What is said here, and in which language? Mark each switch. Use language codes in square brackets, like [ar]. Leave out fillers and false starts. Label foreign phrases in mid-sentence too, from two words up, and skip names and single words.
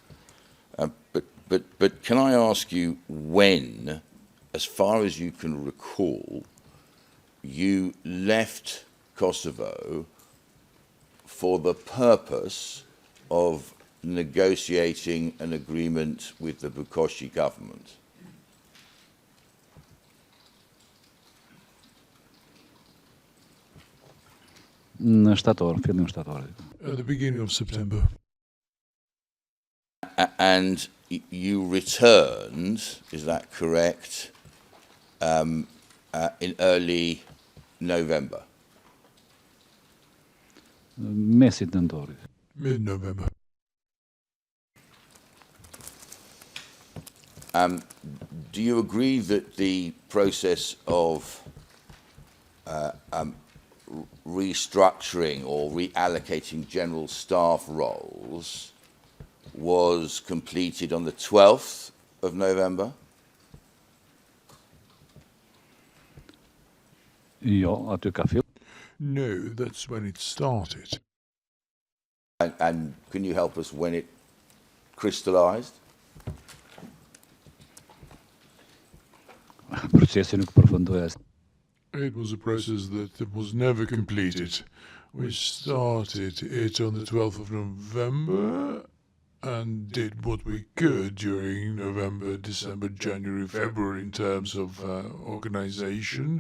[en] But can I ask you when, as far as you can recall, you left Kosovo for the purpose of negotiating an agreement with the Bukoshi government? [sq] Në shtator, fillim shtatorit. [en] At the beginning of September. And you returned, is that correct, in early November? [sq] Mesit nëntorit. [en] Mid-November. Do you agree that the process of restructuring or reallocating general staff roles was completed on the 12th of November? [sq] Jo, aty ka fill. [en] No, that's when it started. And can you help us when it crystallized? [sq] Procesi nuk përfundoi as. [en] It was a process that was never completed. We started it on the 12th of November and did what we could during November, December, January, February in terms of organization.